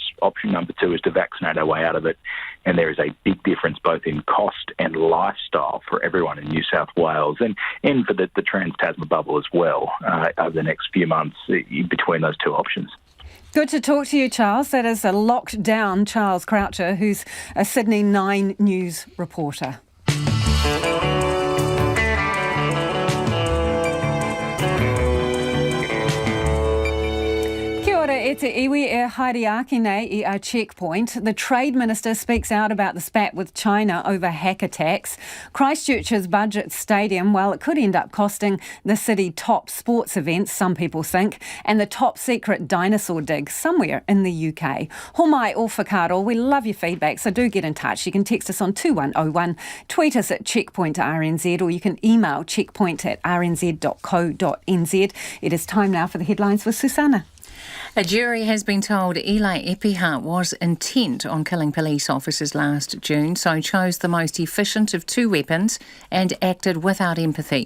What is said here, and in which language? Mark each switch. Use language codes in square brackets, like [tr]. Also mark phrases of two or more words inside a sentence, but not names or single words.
[en] Option number two is to vaccinate our way out of it. And there is a big difference both in cost and lifestyle for everyone in New South Wales and for the Trans-Tasman bubble as well over the next few months between those two options. Good to talk to you, Charles. That is a locked down Charles Croucher, who's a Sydney 9 News reporter. [mi] E te iwi e haere ake nei I a checkpoint. [en] The Trade Minister speaks out about the spat with China over hack attacks. Christchurch's budget stadium, well, it could end up costing the city top sports events, some people think, and the top secret dinosaur dig somewhere in the UK. [mi] Homai o whakaro, [en] we love your feedback, so do get in touch. You can text us on 2101, tweet us at checkpoint@rnz, or you can email checkpoint@rnz.co.nz. It is time now for the headlines with Susanna. A jury has been told Eli Epiha was intent on killing police officers last June, so chose the most efficient of two weapons and acted without empathy.